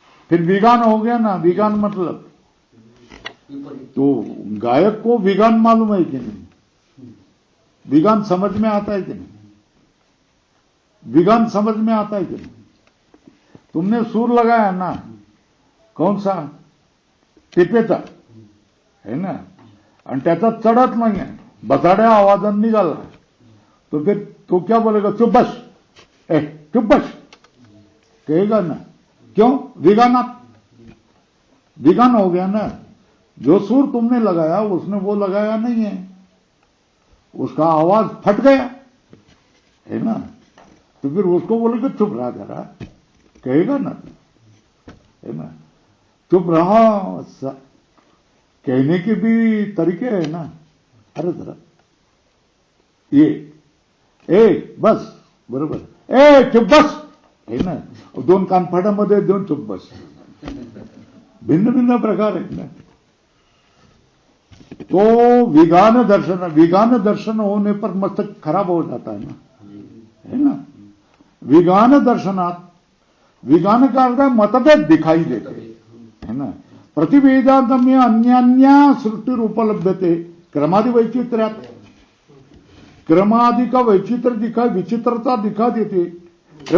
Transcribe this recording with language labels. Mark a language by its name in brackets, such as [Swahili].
[Hindi] फिर विज्ञान हो गया ना। विज्ञान मतलब तो गायक को विज्ञान मालूम है कि नहीं? विज्ञान समझ में आता है कि नहीं? विज्ञान समझ में आता है कि नहीं? तुमने सुर लगाया ना, कौन सा? [Marathi] टिपेचा है ना, आणि त्याचा चढत नाही आहे, बसाड्या आवाजाने निघाला, [Hindi] तो फिर तो क्या बोलेगा? चुप बस, चुप बस कहेगा ना। क्यों? विज्ञान हो गया ना। जो सुर तुमने लगाया उसने वो लगाया नहीं है, उसका आवाज फट गया है ना, तो फिर उसको बोलेगा चुप रहा जरा, कहेगा ना, है ना। चुप रहा कहने के भी तरीके है ना। [Marathi] अरे जरा ये बस, बरोबर, चुप बस है ना, दोन कानफाटामध्ये दोन चुप बस, भिन्न भिन्न प्रकार आहेत ना। [Hindi] तो विज्ञान दर्शन होने पर मस्तक खराब हो जाता है ना, है ना। विज्ञान दर्शनात्, विज्ञान का अर्थ है मतभेद दिखाई देते है ना। प्रतिवेदांत में [Sanskrit] अन्यान्या सृष्टि उपलब्धते क्रमादि वैचित्र्यात, [Hindi] क्रमादि का वैचित्र विचित्रता दिखा देते।